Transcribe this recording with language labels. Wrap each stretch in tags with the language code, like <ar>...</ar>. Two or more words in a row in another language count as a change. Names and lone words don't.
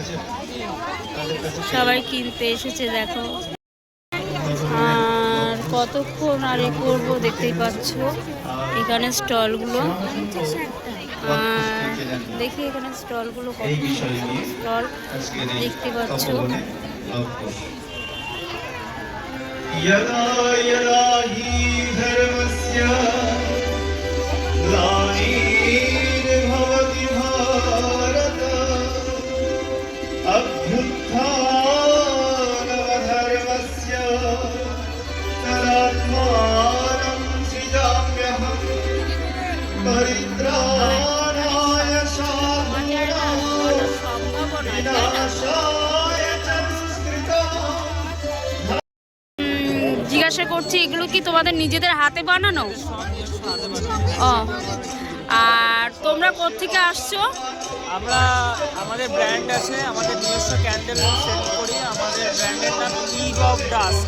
<bn>সবাই কিনতে এসেছে দেখো। আর কতক্ষণ আর এ করবো, দেখতেই পাচ্ছ এখানে স্টলগুলো। আর দেখি এখানে স্টলগুলো কত স্টল দেখতে পাচ্ছ।</bn> <sa>यदा यदा हि धर्मस्य ग्लानिर्भवति भारत अभ्युत्थानमधर्मस्य तदात्मानं सृजाम्यहं परित्राणाय साधूनां विनाशाय च दुष्कृताम्।</sa> <bn>জিজ্ঞাসা করছি, এগুলো কি তোমাদের নিজেদের হাতে বানানো? ও, আর তোমরা কোত্থেকে আসছো? আমরা আমাদের ব্র্যান্ড আছে, আমাদের নিজস্ব</bn> <en>candle sell</en> <bn>করি। আমাদের ব্র্যান্ডের নাম ইভ অফ ডাস্ট।</bn>